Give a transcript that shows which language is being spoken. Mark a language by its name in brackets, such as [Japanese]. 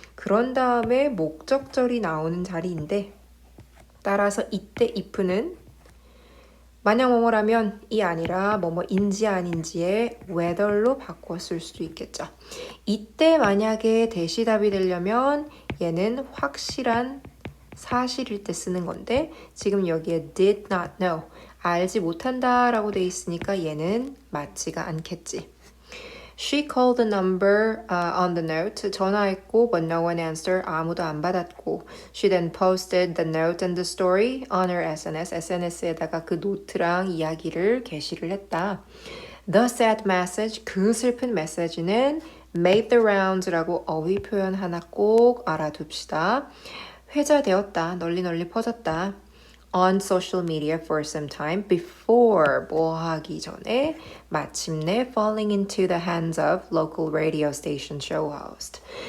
[Korean] 그런 다음에 목적절이 나오는 자리인데 따라서 이때 if는 만약 뭐뭐라면 이 아니라 뭐뭐인지 아닌지의 whether로 바꿔 쓸 수도 있겠죠. 이때 만약에 대시답이 되려면 얘는 확실한 사실일 때 쓰는 건데 지금 여기에 [English] did not know [Korean] 알지 못한다 라고 돼 있으니까 얘는 맞지가 않겠지. [English] She called the number on the note. [Korean] 전화했고 [English] but no one answered. [Korean] 아무도 안 받았고 [English] She then posted the note and the story on her SNS. [Korean] SNS에다가 그 노트랑 이야기를 게시를 했다. [English] The sad message, [Korean] 그 슬픈 메시지는 [English] made the rounds [Korean] 라고 어휘 표현 하나 꼭 알아둡시다. 회자되었다. 널리 퍼졌다. [English] On social media for some time before [Korean] 뭐 하기 전에 마침내 [English] falling into the hands of local radio station show host.